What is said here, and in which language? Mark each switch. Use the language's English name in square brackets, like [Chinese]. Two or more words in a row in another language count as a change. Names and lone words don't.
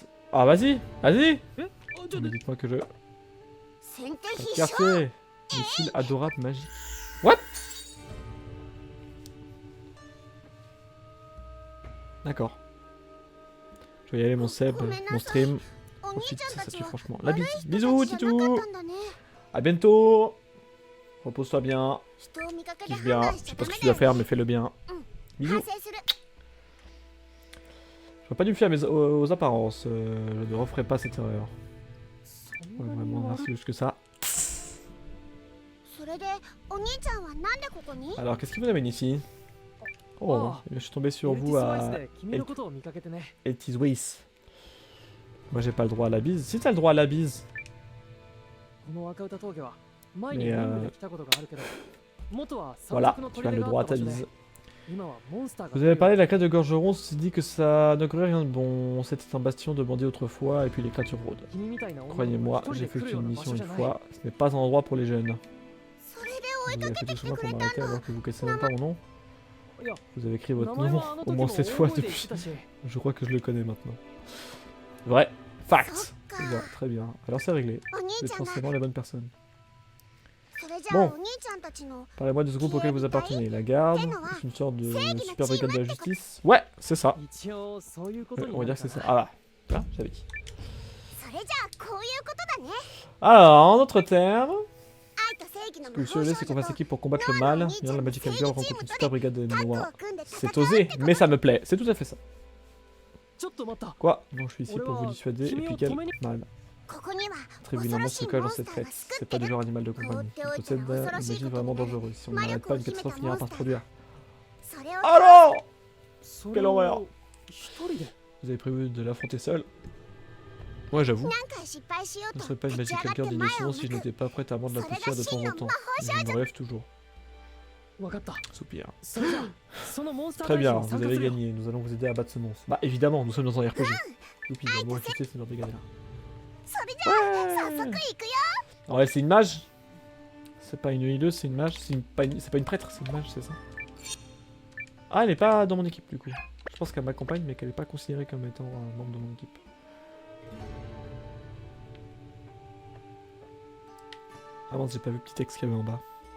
[French] Ah, vas-y, vas-y. Mais dites-moi que je... Quartier, des fils adorables magiques. [English] What? [French] D'accord. Je vais y aller, mon Seb, mon stream. [Japanese] お兄 [French] Ensuite, [Japanese] ちゃん [French] ça [Japanese] たち [French] tue [Japanese] は [French] franchement. La bise. [Japanese] 悪い人 [French] Bisous, [Japanese] たちじゃな [French] Titou. [Japanese] かったんだね。 [French] À bientôt. Repose-toi bien. [Japanese] 人を見かけで [French] Kiffe [Japanese] 判 [French] bien. [Japanese] 断 [French] Je [Japanese] しち [French] sais [Japanese] ゃ [French] pas [Japanese] ダ [French] ce [Japanese] メ [French] que tu [Japanese] だ [French] dois faire, [Japanese] よ [French] mais [Japanese] ね。 [French] fais-le bien. [Japanese] 反 [French] Bisous. [Japanese] 省する。 [French] Je pas dû me fier aux apparences. Je ne referai pas cette erreur. Ouais, vraiment, merci plus que ça. [Japanese] それでお兄ちゃんはなんでここに？ [French] Alors, qu'est-ce qui vous amène ici? Oh, je suis tombé sur vous à [Japanese] 君のことを見かけてね。 [French] Eltis Weiss. Moi, j'ai pas le droit à la bise. Si t'as le droit à la bise. [Japanese] この若歌峠は前に [French] Mais [Japanese] 任務で来たことがあるけど、元は山 [French] Voilà, [Japanese] 賊の [French] tu as [Japanese] 砦 [French] le [Japanese] が [French] droit [Japanese] あ [French] à [Japanese] った [French] ta [Japanese] 場所で、 [French] bise. [Japanese] 今はモンスターが [French] Vous avez parlé de la classe de Gorgeron, ceci dit que ça n'augurait rien de bon. C'était un bastion de bandits autrefois, et puis les créatures rôdent. [Japanese] 君みたいな女の子 [French] Croyez-moi, [Japanese] 一人 [French] j'ai [Japanese] で来る [French] effectué [Japanese] よう [French] une [Japanese] な場 [French] mission [Japanese] 所じ [French] une [Japanese] ゃない。 [French] fois. Ce n'est pas un endroit pour les jeunes. [Japanese] それで [French] Vous [Japanese] 追いか [French] avez [Japanese] け [French] fait [Japanese] て [French] tout [Japanese] きて [French] cela [Japanese] く [French] pour [Japanese] れた [French] m'arrêter [Japanese] ん [French] alors [Japanese] だ。 [French] que vous connaissez même pas mon nom. [Japanese] いや、 [French] Vous avez écrit [Japanese] 名 [French] votre [Japanese] 前 [French] nom [Japanese] はあの [French] au [Japanese] 時 [French] moins [Japanese] も [French] 7 fois [Japanese] 大声で言っ [French] depuis. [Japanese] てたし、 [French] Je crois que je le connais maintenant. Vrai. Fact. [Japanese] そっか。 [French] Très bien, très bien. Alors c'est réglé. [Japanese] お兄 [French] Vous êtes [Japanese] ちゃんが [French] forcément les bonnes personnes. [Japanese] それじゃあ [French] Bon. [Japanese] お兄ちゃんたちの [French] Parlez-moi de ce groupe auquel vous appartenez. La garde, Tennoa. c'est une sorte de [Japanese] Seigi [French] super [Japanese] no [French] brigade de la team justice. Ouais, c'est ça. [Japanese] 一応そういうことに [French] On va [Japanese] な [French] dire [Japanese] る [French] que [Japanese] か [French] c'est [Japanese] な。 [French] ça. Ah là, là, j'avais dit. [Japanese] それじゃあこういうことだね。 [French] Alors, en d'autres termes, [Japanese] 愛と正義の [French] ce [Japanese] 魔 [French] que [Japanese] 法 [French] Monsieur [Japanese] 少 [French] Olé [Japanese] 女 [French] c'est [Japanese] と [French] qu'on fasse équipe pour combattre le mal. Bien, la [English] Magical Girl [French] rencontre une super brigade de [Japanese] タッグを [French] noirs. [Japanese] 組んで戦 [French] C'est [Japanese] うっ [French] osé, [Japanese] てこと [French] mais ça me plaît. C'est tout à fait ça. [Japanese] ちょっと待った。 [French] Quoi? Non, je suis ici pour vous dissuader. Et puis quel mal. [Japanese] ここには [French] Très [Japanese] 恐 [French] évidemment, [Japanese] ろ [French] ce [Japanese] しい [French] cas [Japanese] モ [French] dans [Japanese] ンス [French] cette [Japanese] ターが [French] fête. [Japanese] 救っ [French] C'est [Japanese] て [French] pas du [Japanese] る。 [French] genre animal de compagnie. Il possède une magie vraiment dangereuse. Si on n'arrête pas, une catastrophe finira par se produire. [Japanese] それを [French] Alors! [Japanese] そ [French] Quelle [Japanese] れ [French] horreur. [Japanese] を一人で。 [French] Vous avez prévu de l'affronter seul? Ouais, j'avoue. [Japanese] 何回失敗しよう [French] Ce [Japanese] と [French] serait pas une [Japanese] 立ち上 [English] Magical [Japanese] がっ [English] Girl [Japanese] て [French] digne [Japanese] 前 [French] de ce [Japanese] を [French] nom [Japanese] 向 [French] si je [Japanese] く [French] n'étais pas prête à mordre la poussière de temps en temps. Mais je me rêve toujours. [Japanese] わかった。 [French] Soupir. [Japanese] それじゃあそのモンスター [French] Très [Japanese] 大使 [French] bien, [Japanese] に [French] vous [Japanese] 参加 [French] avez [Japanese] するよ。 [French] gagné. Nous allons vous aider à battre ce monstre. Bah évidemment, nous sommes dans un RPG. Youpi, il va mourir c'est cette brigade là. [Japanese] それじゃあ早速行くよ。 [French] Alors elle, c'est une mage. C'est pas une healeuse, c'est une mage. C'est pas une prêtre, c'est une mage, c'est ça. Ah, elle est pas dans mon équipe du coup. Je pense qu'elle m'accompagne, mais qu'elle est pas considérée comme étant un membre de mon équipe. Ah mince, j'ai pas vu le petit texte qu'il y avait en bas.